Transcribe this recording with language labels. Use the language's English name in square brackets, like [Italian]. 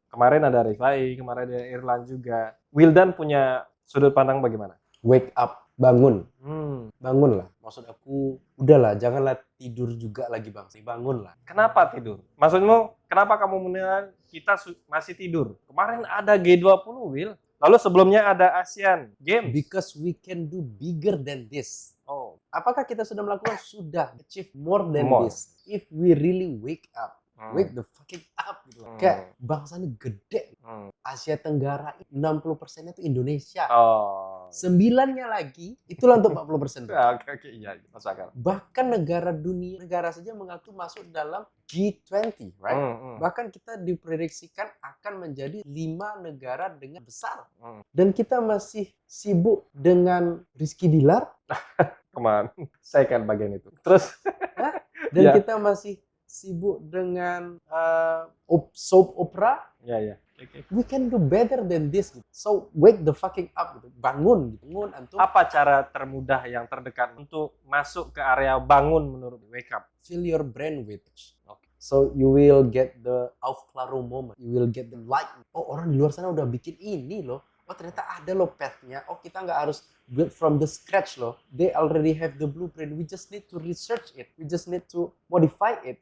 [Indonesian] Kemarin ada Rifai, kemarin ada Irlan juga. Wildan punya sudut pandang bagaimana? [English] Wake up, [Indonesian] bangun. Bangunlah. Maksud aku, udahlah, janganlah tidur juga lagi bang. Bangunlah. Kenapa tidur? Maksudmu, kenapa kamu menilai kita masih tidur? Kemarin ada G20, Will. Lalu sebelumnya ada ASEAN Games. [English] Because we can do bigger than this. [Indonesian] Apakah kita sudah melakukan? Sudah. [English] Achieve more than this. If we really wake up. Wake the fucking up [Indonesian] gitu. Kayak bangsanya gede. Asia Tenggara 60%-nya itu Indonesia. 9-nya lagi itulah untuk 40%. Oke, iya, masuk akal. Bahkan negara saja mengaku masuk dalam G20, [English] right? [Indonesian] Bahkan kita diprediksikan akan menjadi 5 negara dengan besar. Dan kita masih sibuk dengan Rizky Bilar. Kemana? Saya kan bagian itu. Terus dan kita masih sibuk dengan soap opera. Iya. [English] We can do better than this. So wake the fucking up. [Indonesian] Bangun. [English] Antum. [Indonesian] Apa cara termudah yang terdekat untuk masuk ke area bangun menurut wake up? [English] Fill your brain with. So you will get the aufklärung moment. You will get the light. [Indonesian] Oh, orang di luar sana udah bikin ini loh. Oh, ternyata ada loh path-nya. Oh, kita nggak harus [English] build from the scratch [Indonesian] loh. [English] They already have the blueprint. We just need to research it. We just need to modify it.